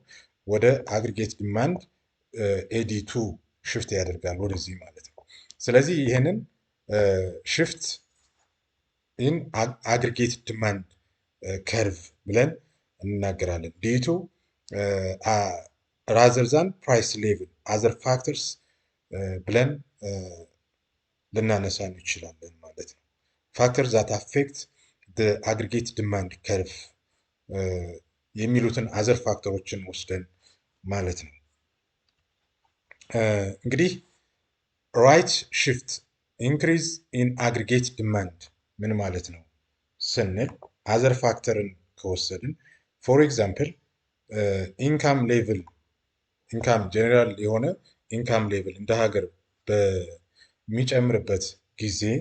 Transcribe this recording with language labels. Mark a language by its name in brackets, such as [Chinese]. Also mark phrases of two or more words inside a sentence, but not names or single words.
[Amharic] ወደ [English] aggregate demand [Amharic] ኤዲ 2 ሽፍት ያደርጋል ወደዚህ ማለት ነው። ስለዚህ ይህንን [English] shift in aggregate demand curve [Amharic] ብለን እንናገራለን። ዲቱ [English] rather than price level other factors [Amharic] ብለን ልናነሳ እንችላለን ማለት ነው። [English] factors that affect the aggregate demand curve [Amharic] የሚሉትን [English] other factors [Amharic] ወስደን ማለት ነው። እንግዲህ [English] right shift increase in aggregate demand [Amharic] ምን ማለት ነው ስንል [English] other factor [Amharic] ከወሰድን [English] for example income level income general [Amharic] የሆነ [English] income level [Amharic] እንደ ሀገር በሚጨምርበት ጊዜ